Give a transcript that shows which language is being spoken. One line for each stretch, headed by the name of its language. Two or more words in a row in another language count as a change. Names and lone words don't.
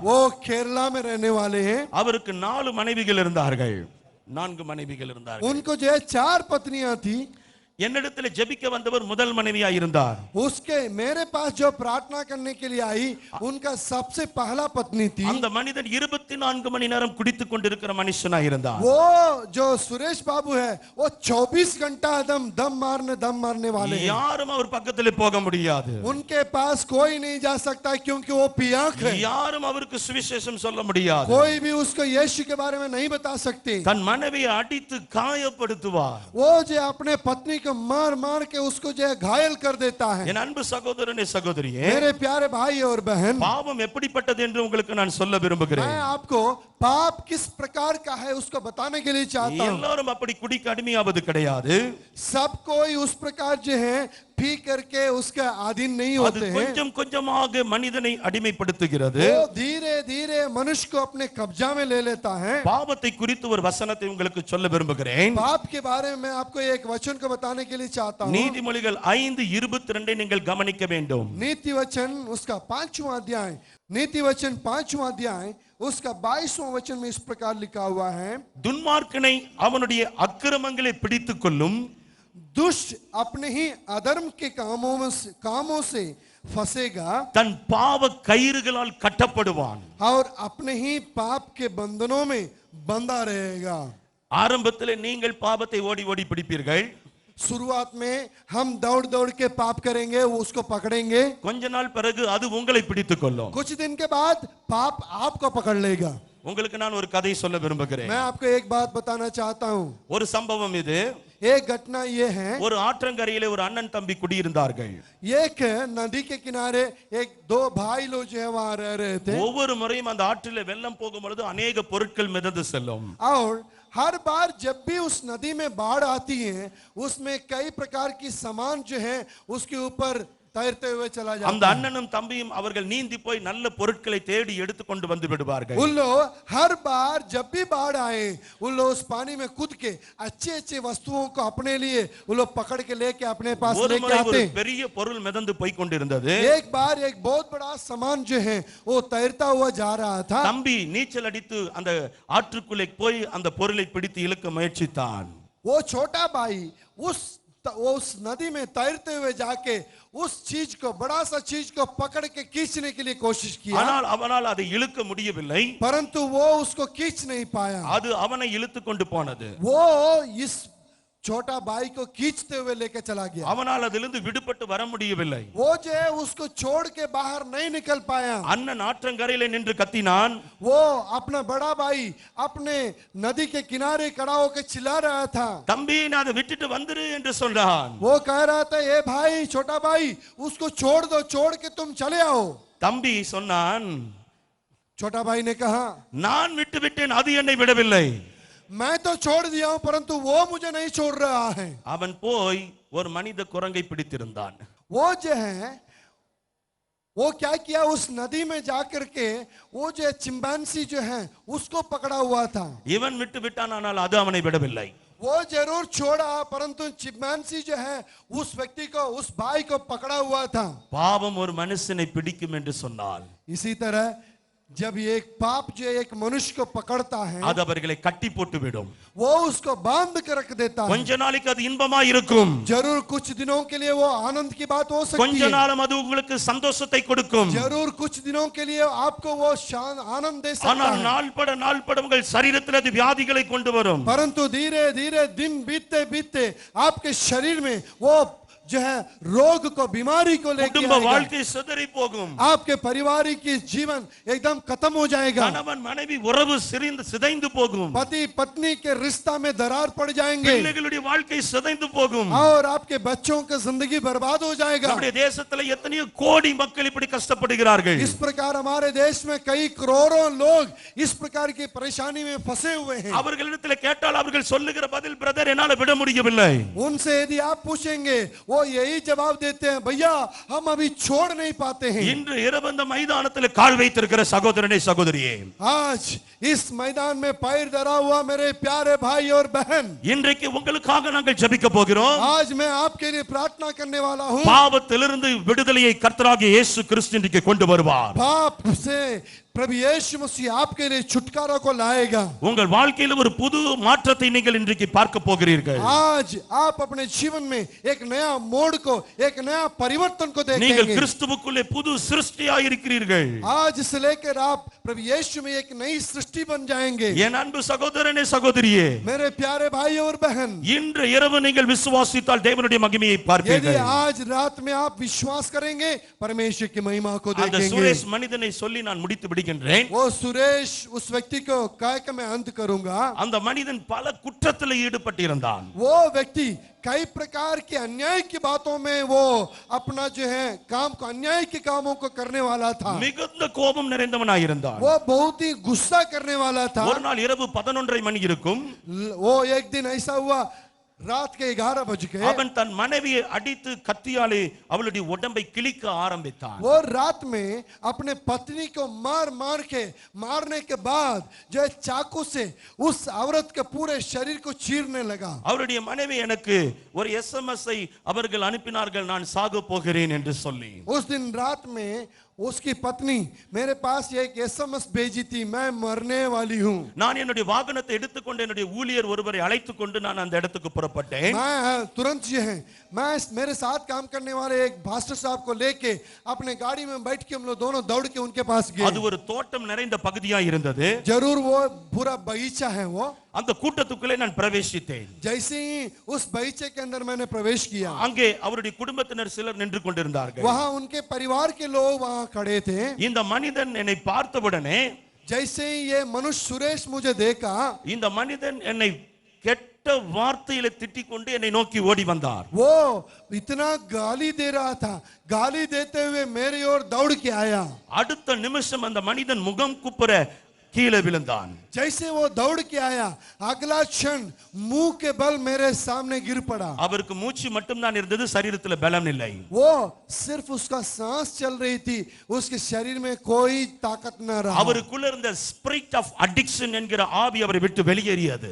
Hindi: वो केरला में रहने वाले हैं।
Tamil: அவருக்கு 4 மனைவிகள் இருந்தார்கள். 4 மனைவிகள் இருந்தார்கள்.
Hindi: उनको जो है 4 पत्नियां थी।
Tamil: என்னிடத்தில் ஜெபிக்க வந்தவர் முதல் மனைவியா இருந்தார்.
Hindi: उसके मेरे पास जो प्रार्थना करने के लिए आई उनका सबसे पहला पत्नी थी।
Tamil: அந்த மனிதன் 24 மணி நேரம் குடித்துக் கொண்டிருக்கிற மனுஷனா இருந்தார்.
Hindi: वो जो सुरेश बाबू है वो 24 घंटा दम मारने वाले हैं।
Tamil: யாரும் அவர் பக்கத்துல போக முடியாது.
Hindi: उनके पास कोई नहीं जा सकता क्योंकि वो पियांक है।
Tamil: யாரும் அவருக்கு சுவிசேஷம் சொல்ல முடியாது.
Hindi: कोई भी उसको यीशु के बारे में नहीं बता सकते।
Tamil: தன் மனைவியை அடித்து காயப்படுத்துவார்.
Hindi: वो जो अपने पत्नी मार के उसको जो है घायल कर देता है।
Tamil: என் அன்பு சகோதரனே சகோதரியே,
Hindi: मेरे प्यारे भाई और बहन,
Tamil: பாவம் எப்படிப்பட்டது என்று உங்களுக்கு நான் சொல்ல விரும்புகிறேன்.
Hindi: मैं आपको पाप किस प्रकार का है उसको बताने के लिए चाहता हूँ।
Tamil: எல்லாரும் அப்படி குடிக்க அடிமையாவது கிடையாது.
Hindi: सब कोई उस प्रकार जो है पी करके उसका अधीन नहीं होते हैं।
Tamil: கொஞ்சம் கொஞ்சமாக மனிதனை அடிமைப்படுத்துகிறது.
Hindi: वो धीरे धीरे मनुष्य को अपने कब्जा में ले लेता है।
Tamil: பாவத்தை குறித்து ஒரு வசனத்தை உங்களுக்கு சொல்ல விரும்புகிறேன்.
Hindi: पाप के बारे में मैं आपको एक वचन को बताने के लिए चाहता हूँ।
Tamil: நீதிமொழிகள் 5:22 நீங்கள் கவனிக்க வேண்டும்.
Hindi: नीति वचन उसका 5वां अध्याय, नीति वचन 5वां अध्याय उसका 22वां वचन में इस प्रकार लिखा हुआ है,
Tamil: துன்மார்க்கனை அவனுடைய அக்கிரமங்களை பிடித்துக் கொள்ளும்,
Hindi: दुष्ट अपने ही अधर्म के कामों से फंसेगा,
Tamil: தன் பாவ கயிறுகளால் கட்டப்படுவான்.
Hindi: और अपने ही पाप के बंधनों में बंधा रहेगा।
Tamil: ஆரம்பத்தில் நீங்கள் பாவத்தை ஓடி ஓடி பிடிப்பீர்கள்.
Hindi: शुरुआत में हम दौड़ के पाप करेंगे, वो उसको पकड़ेंगे।
Tamil: கொஞ்ச நாள் பிறகு அது உங்களை பிடித்துக் கொள்ளும்.
Hindi: कुछ दिन के बाद पाप आपको पकड़ लेगा।
Tamil: உங்களுக்கு நான் ஒரு கதை சொல்ல விரும்புகிறேன்.
Hindi: मैं आपको एक बात बताना चाहता हूँ।
Tamil: ஒரு சம்பவம் இது.
Hindi: एक घटना ये है,
Tamil: ஒரு ஆற்றங்கரையிலே ஒரு அண்ணன் தம்பி குடியிருந்தார்கள்.
Hindi: एक नदी के किनारे एक 2 भाई लोग जो है वहां रह रहे थे।
Tamil: ஒவ்வொரு முறையும் அந்த ஆற்றிலே வெள்ளம் போகும் பொழுது अनेक பொருட்கள் மிதந்து செல்லும்.
Hindi: और हर बार जब भी उस नदी में बाढ़ आती है उसमें कई प्रकार की सामान जो है उसके ऊपर तैरते हुए चला जाता है।
Tamil: அந்த அண்ணனும் தம்பியும் அவர்கள் நீந்தி போய் நல்ல பொருட்களை தேடி எடுத்து கொண்டு வந்து விடுவார்கள்.
Hindi: उन लोग हर बार जब भी बाढ़ आए उन लोग उस पानी में कूद के अच्छे वस्तुओं को अपने लिए उन लोग पकड़ के लेके अपने पास लेके आते।
Tamil: ஒரு பெரிய பொருள் மிதந்து போய் கொண்டிருந்தது.
Hindi: एक बार एक बहुत बड़ा सामान जो है वो तैरता हुआ जा रहा था।
Tamil: தம்பி நீச்சல் அடித்து அந்த ஆற்றுக்குள்ளே போய் அந்த பொருளை பிடித்து இழுக்க முயற்சித்தான்.
Hindi: वो छोटा भाई उस नदी में तैरते हुए जाके उस चीज को, बड़ा सा चीज को पकड़ के खींचने के लिए कोशिश किया,
Tamil: ஆனால் அவனால் அதை இழுக்க முடியவில்லை.
Hindi: परंतु वो उसको खींच नहीं पाया।
Tamil: அது அவனை இழுத்து கொண்டு போனது.
Hindi: वो इस छोटा भाई को खींचते हुए लेकर चला गया।
Tamil: அவனால் அதிலிருந்து விடுபட்டு வர முடியவில்லை.
Hindi: वो जो है उसको छोड़ के बाहर नहीं निकल पाया।
Tamil: அண்ணன் ஆற்றங்கரையிலே நின்று கத்தினான்.
Hindi: वो अपना बड़ा भाई अपने नदी के किनारे खड़ा होकर चिल्ला रहा था,
Tamil: தம்பி நான் அதை விட்டுட்டு வந்துரு என்று சொன்னான்.
Hindi: वो कह रहा था, ए भाई, छोटा भाई, उसको छोड़ दो, छोड़ के तुम चले आओ।
Tamil: தம்பி சொன்னான்,
Hindi: छोटा भाई ने कहा,
Tamil: நான் விட்டு விட்டேன், அது என்னை விடவில்லை.
Hindi: मैं तो छोड़ दिया हूं परंतु वो मुझे नहीं छोड़ रहा है।
Tamil: அவன் போய் ஒரு மனித குரங்கை பிடித்திருந்தான்.
Hindi: वो जो है वो क्या किया, उस नदी में जाकर के वो जो चिंपांजी जो है उसको पकड़ा हुआ था।
Tamil: இவன் விட்டு விட்டான், ஆனால் அது அவனை விடவில்லை.
Hindi: वो जरूर छोड़ा, परंतु चिंपैंजी जो है उस व्यक्ति को, उस भाई को पकड़ा हुआ था।
Tamil: பாவம் ஒரு மனுஷனை பிடிக்கும் என்று சொன்னால்
Hindi: इसी तरह जब ये एक पाप जो एक मनुष्य को पकड़ता है,
Tamil: அது அவர்களை கட்டி போட்டு விடும்.
Hindi: वो उसको बांध कर रख देता है।
Tamil: கொஞ்ச நாளைக்கு அது இன்பமா இருக்கும்,
Hindi: जरूर कुछ दिनों के लिए वो आनंद की बात हो सकती
Tamil: கொஞ்ச
Hindi: है,
Tamil: நாளும் அது உங்களுக்கு சந்தோஷத்தை கொடுக்கும்.
Hindi: जरूर कुछ दिनों के लिए आपको वो आनंद दे सकता
Tamil: ஆனால்
Hindi: है,
Tamil: நாள்பட உங்கள் சரீரத்தில் அது வியாதிகளை கொண்டு வரும்.
Hindi: परंतु धीरे धीरे दिन बीतते बीतते आपके शरीर में वो जो है रोग को, बीमारी को लेकर
Tamil: குடும்ப வாழ்க்கை சிதறி போகும்.
Hindi: आपके परिवार की जीवन एकदम खत्म हो जाएगा,
Tamil: கணவன் மனைவி உறவு சிதைந்து போகும்,
Hindi: पति पत्नी के रिश्ता में दरार पड़ जाएंगे,
Tamil: பிள்ளைகளுடைய வாழ்க்கை சிதைந்து போகும்,
Hindi: और आपके बच्चों की जिंदगी बर्बाद हो जाएगा।
Tamil: நம்முடைய தேசத்துல எத்தனையோ கோடி மக்கள் இப்படி கஷ்டப்படுகிறார்கள்.
Hindi: इस प्रकार हमारे देश में कई करोड़ों लोग इस प्रकार की परेशानी में फंसे हुए हैं।
Tamil: அவர்களிடத்தில் கேட்டால் அவர்கள் சொல்லுகிற பதில், பிரதர் என்னால விட முடியவில்லை.
Hindi: उनसे यदि आप पूछेंगे वो यही जवाब देते हैं, भैया हम अभी छोड़ नहीं पाते हैं।
Tamil: இன்று இரவந்த மைதானத்தில் கால் வைத்திருக்கிற சகோதரனே சகோதரியே,
Hindi: आज इस मैदान में पैर धरा हुआ मेरे प्यारे भाई और बहन,
Tamil: இன்றைக்கு உங்களுக்காக நாங்கள் ஜெபிக்க போகிறோம்.
Hindi: आज मैं आपके लिए प्रार्थना करने वाला हूँ।
Tamil: பாவத்திலிருந்து விடுதலையை கர்த்தராகிய இயேசு கிறிஸ்து இன்றைக்கு கொண்டு வருவார்.
Hindi: पाप से प्रभु यीशु मसीह आपके लिए छुटकारा को लाएगा।
Tamil: உங்கள் வாழ்க்கையில் ஒரு புது மாற்றத்தை நீங்கள் இன்றைக்கு பார்க்க போகிறீர்கள்.
Hindi: आज आप अपने जीवन में एक नया मोड़ को, एक नया परिवर्तन को
Tamil: நீங்கள்
Hindi: देखेंगे।
Tamil: கிறிஸ்துவுக்குள்ளே புது சிருஷ்டியாய் இருக்கிறீர்கள்.
Hindi: आज से लेकर आप प्रभु यीशु में एक नई सृष्टि बन जाएंगे।
Tamil: என் அன்பு சகோதரனே சகோதரியே,
Hindi: मेरे प्यारे भाई और बहन,
Tamil: இன்று இரவு நீங்கள் விசுவாசித்தால் தேவனுடைய மகிமையை
Hindi: यदि
Tamil: பார்ப்பீர்கள்.
Hindi: आज रात में आप विश्वास करेंगे परमेश्वर की महिमा को
Tamil: அந்த
Hindi: देखेंगे।
Tamil: சுரேஷ் மனிதனை சொல்லி நான் முடித்து விடுகின்றேன்.
Hindi: वो सुरेश उस व्यक्ति को कह के मैं अंत करूंगा।
Tamil: அந்த மனிதன் பல குற்றத்தில் ஈடுபட்டிருந்தான்.
Hindi: वो व्यक्ति कई प्रकार के अन्याय की बातों में वो अपना जो है काम को, अन्याय के कामों को करने वाला था।
Tamil: மிகுந்த கோபம் நிறைந்தவனாயிருந்தான்.
Hindi: वो बहुत ही गुस्सा करने वाला था।
Tamil: ஒரு நாள் இரவு 11:30 மணி இருக்கும்.
Hindi: वो एक दिन ऐसा हुआ, रात के 11 बज गए,
Tamil: அவன் தன் மனைவியை அடித்து கத்தியாலே அவளுடைய உடம்பை கிழிக்க ஆரம்பித்தான்.
Hindi: वो रात में अपने पत्नी को मार मार के, मारने के बाद जो है चाकू से उस औरत के पूरे शरीर को चीरने लगा।
Tamil: அவருடைய மனைவி எனக்கு ஒரு எஸ்எம்எஸ்-ஐ அவர்கள் அனுப்பினார்கள், நான் சாக போகிறேன் என்று சொல்லி.
Hindi: उस दिन रात में उसकी पत्नी मेरे पास एक एसएमएस भेजी थी, मैं मरने वाली हूँ।
Tamil: நான் என்னுடைய வாகனத்தை எடுத்துக்கொண்டு என்னுடைய ஊழியர் ஒருவரை அழைத்துக் கொண்டு நான் அந்த இடத்துக்கு புறப்பட்டேன்.
Hindi: मैं तुरंत जो है, मैं मेरे साथ काम करने वाले एक पास्टर साहब को लेके अपने गाड़ी में बैठ के हम लोग दोनों दौड़ के उनके पास गए।
Tamil: அது ஒரு தோட்டம் நிறைந்த பகுதியா இருந்தது.
Hindi: जरूर वो पूरा बगीचा है। वो
Tamil: அந்த கூட்டத்துக்குள்ளே நான் பிரவேசித்தேன்.
Hindi: जैसे ही उस बगीचे के अंदर मैंने प्रवेश किया,
Tamil: அங்கே அவருடைய குடும்பத்தினர் சிலர் நின்று கொண்டிருந்தார்கள்.
Hindi: वहां उनके परिवार के लोग वहां खड़े थे।
Tamil: இந்த மனிதன் என்னை பார்த்தவுடனே,
Hindi: जैसे ही ये मनुष्य सुरेश मुझे देखा,
Tamil: இந்த மனிதன் என்னை கெட்ட வார்த்தையில திட்டிக் கொண்டு என்னை நோக்கி ஓடி வந்தார்.
Hindi: वो इतना गाली दे रहा था, गाली देते हुए मेरी ओर दौड़ के आया।
Tamil: அடுத்த நிமிஷம் அந்த மனிதன் முகம் குப்புற கீழே விழுந்தான்.
Hindi: जैसे वो दौड़ के आया, अगला क्षण मुंह के बल मेरे सामने गिर पड़ा।
Tamil: அவருக்கு மூச்சு மட்டும் தான் இருந்தது, சரீரத்துல பலம் இல்லை.
Hindi: वो सिर्फ उसका सांस चल रही थी, उसके शरीर में कोई ताकत न रहा।
Tamil: அவருக்குள்ள இருந்த
English: spirit of addiction
Tamil: என்கிற ஆவி அவரை விட்டு வெளியேறியது.